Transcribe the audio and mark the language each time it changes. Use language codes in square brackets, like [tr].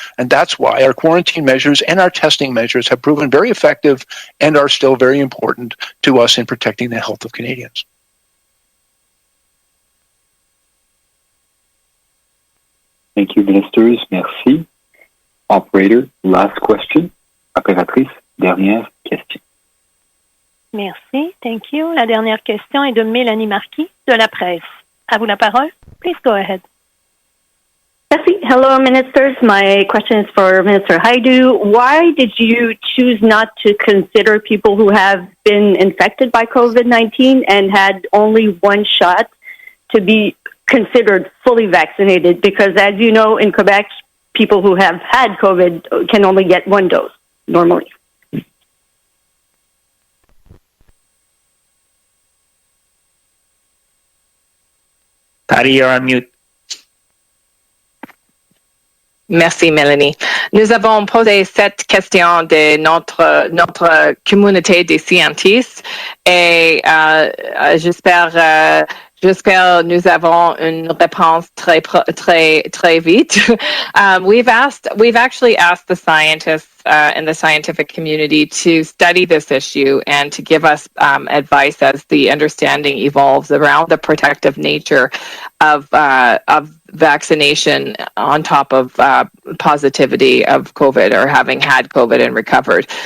[en] And that's why our quarantine measures and our testing measures have proven very effective and are still very important to us in protecting the health of Canadians. Thank you, ministers. [fr] Merci. [en] Operator, last question. [fr] Opératrice, dernière question. Merci. [en] Thank you. [fr] La dernière question est de Mélanie Marquis de La Presse. À vous la parole. [en] Please go ahead. [fr] Merci. [en] Hello, ministers. My question is for Minister Hajdu. Why did you choose not to consider people who have been infected by COVID-19 and had only one shot to be considered fully vaccinated? Because as you know, in Quebec, people who have had COVID can only get one dose normally. Patty, you're on mute. [fr] Merci, Mélanie. Nous avons posé cette question de notre communauté des scientifiques et j'espère nous avons une réponse très vite. [en] We've actually asked the scientists in the scientific community to study this issue and to give us advice as the understanding evolves around the protective nature of vaccination on top of positivity of COVID or having had COVID and recovered.